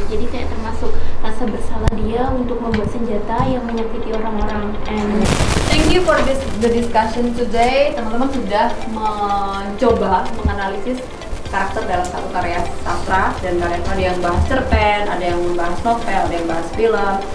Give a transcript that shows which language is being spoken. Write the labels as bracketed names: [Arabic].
[Indonesian] Jadi kayak termasuk rasa bersalah dia untuk membuat senjata yang menyakiti orang-orang. [English] And thank you for the discussion today. [Indonesian] Teman-teman sudah mencoba menganalisis karakter dalam satu karya sastra, dan kalian ada yang bahas cerpen, ada yang membahas novel, ada yang bahas film.